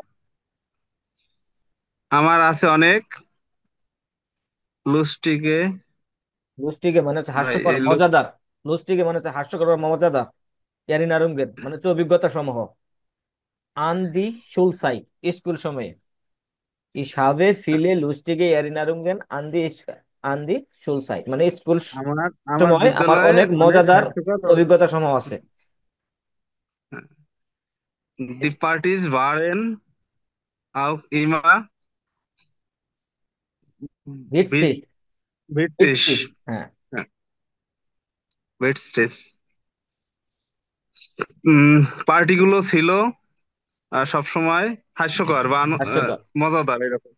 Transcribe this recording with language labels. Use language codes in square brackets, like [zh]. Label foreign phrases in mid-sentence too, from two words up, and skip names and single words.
[bn] আমার আছে অনেক লুস্টিগে। লুস্টিগে মানে হচ্ছে ভাই হাস্যকর এই মজাদার, লুস্টিগে মানে হচ্ছে হাস্যকর বা মজাদার, এরিনা রুঙ্গেন মানে হচ্ছে অভিজ্ঞতা সমূহ, [de] an die Schulzeit [bn] স্কুল সময়ে, [de] Ich habe viele lustige Erinnerungen an die Schulzeit, [bn] মানে স্কুল আমার আমার সময় আমার বিদ্যালয়ে অনেক অনেক মজাদার হাস্যকর, অভিজ্ঞতা সমূহ আছে। [de] die Partys waren auch immer ভিটসি, ব্রিটিশ, ভিটসি, হ্যাঁ, [bn] ব্রিটিশ। পার্টিগুলো ছিল সব সময় হাস্যকর বা হাস্যকর, মজাদার এরকম।